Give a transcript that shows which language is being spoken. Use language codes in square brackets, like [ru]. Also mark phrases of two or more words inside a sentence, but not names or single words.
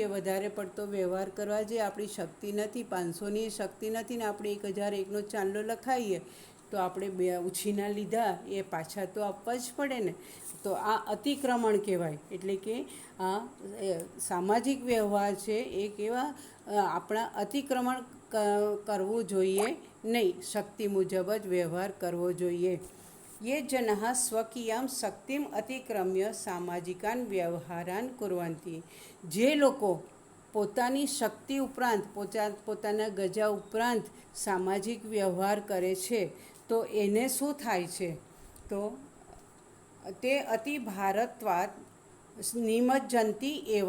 [gu] વધારે પડતો વ્યવહાર કરવા જઈએ, આપણી શક્તિ નથી, 500ની શક્તિ નથી ને આપણે 1001નો ચાંદલો લખાઈએ તો આપણે 2 ઉછીના લીધા, એ પાછા તો આપવા જ પડે ને. તો આ અતિક્રમણ કહેવાય. એટલે કે આ સામાજિક વ્યવહાર છે એ કેવા, આપણા અતિક્રમણ કરવું જોઈએ નહીં, શક્તિ મુજબ જ વ્યવહાર કરવો જોઈએ. [sa] ये जनाः स्वकीयां शक्तिम अतिक्रम्य सामाजिकान व्यवहारान कुर्वन्ति. [gu] જે લોકો પોતાની શક્તિ ઉપરાંત, પોતાના ગજા ઉપરાંત સામાજિક વ્યવહાર કરે છે તો એને શું થાય છે, તો તે [sa] अति भारत्वाद निमज्जंती एव.